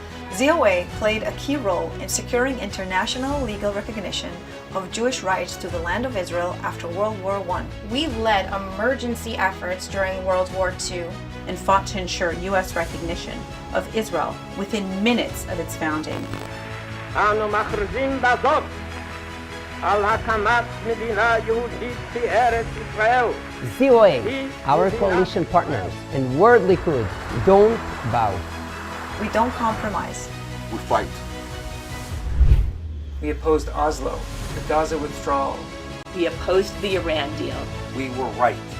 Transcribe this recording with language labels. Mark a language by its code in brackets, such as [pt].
[en] ZOA played a key role in securing international legal recognition of Jewish rights to the land of Israel after World War I. We led emergency efforts during World War II and fought to ensure U.S. recognition of Israel within minutes of its founding. [he] אנו מכריזים בזאת על הקמת מדינה יהודית בארץ ישראל. [en] ZOA, our coalition partners, and World Likud don't bow. We don't compromise. We fight. We opposed Oslo, the Gaza withdrawal. We opposed the Iran deal. We were right.